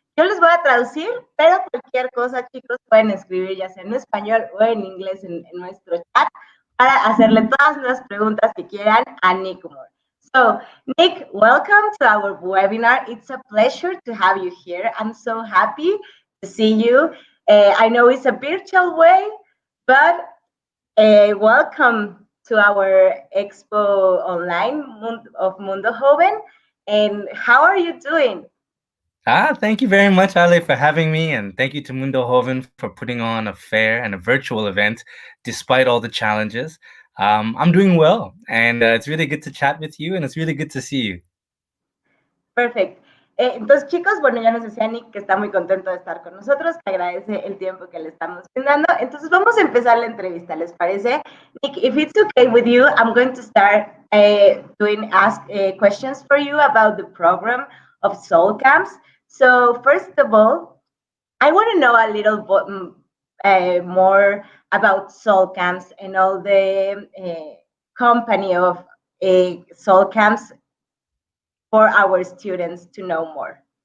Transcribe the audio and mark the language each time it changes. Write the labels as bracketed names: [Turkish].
[Spanish] Yo les voy a traducir, pero cualquier cosa, chicos, pueden escribir ya sea en español o en inglés en nuestro chat para hacerle todas las preguntas que quieran a Nick Moore. [English] So, Nick, welcome to our webinar. It's a pleasure to have you here. I'm so happy to see you. I know it's a virtual way, but welcome to our expo online of Mundo Joven. And how are you doing? Thank you very much, Ale, for having me, and thank you to Mundo Joven for putting on a fair and a virtual event despite all the challenges. I'm doing well, and it's really good to chat with you, and it's really good to see you. [Spanish] Perfecto. Entonces, chicos, bueno, ya nos decía Nick que está muy contento de estar con nosotros, que agradece el tiempo que le estamos brindando. Entonces, vamos a empezar la entrevista, ¿les parece? [English] Nick, if it's okay with you, I'm going to start ask questions for you about the program of Soul Camps. So, first of all, I want to know a little more about Soul Camps and all the company of Soul Camps for our students to know more.